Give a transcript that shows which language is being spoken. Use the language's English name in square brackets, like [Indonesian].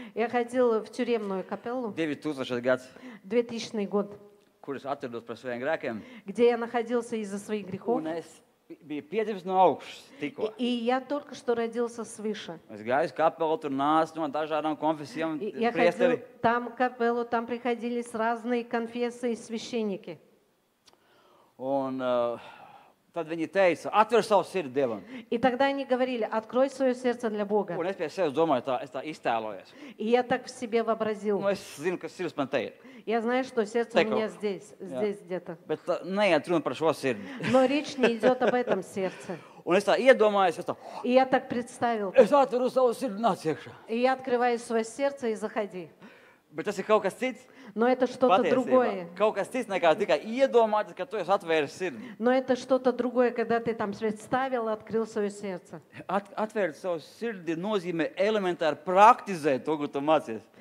[Russian] Я ходил в тюремную капеллу, [Latvian] 2000 gads, [Russian] 2000 год, [Latvian] kurus atrados par saviem grēkiem. [Russian] где я находился из-за своих грехов. [Latvian] Un es biju piedzimis no augšas tikko. [Russian] И я только что родился свыше. [Latvian] Es gāju uz kapelu, tur nāca no dažādām konfesijām [Russian] И я ходил [Latvian] priesteri. [Russian] там в капеллу, там приходились разные конфессии и священники. [Latvian] Un tad viņi teica, atver savu sirdi Dievam. [Russian] И тогда они говорили, открой свое сердце для Бога. [Latvian] Un es pie sevis domāju, es tā iztēlojos. [Russian] И я так в себе вообразил. [Latvian] Nu, es zinu, ka sirds man te ir. [Russian] Я знаю, что сердце у Так меня вот. здесь где-то. [Latvian] Bet neiet runa par šo sirdi. [Russian] Но речь не идет об этом сердце. [Latvian] Un es tā iedomājos, es tā, [Russian] И я так представил. [Latvian] es atveru savu sirdi, nāc iekšā. [Russian] И я открываю свое сердце и заходи. [Latvian] Bet tas ir kaut kas cits. [Russian] Но это что-то [Latvian] Patiesībā. [Russian] другое. [Latvian] Kaut kas cits nekā tikai iedomāties, ka tu esi atvēris sirdi. [Russian] Но это что-то другое, когда ты там представил и открыл свое сердце. [Latvian] Atvērt savu sirdi nozīmē elementāri praktizēt to, ko tu mācies.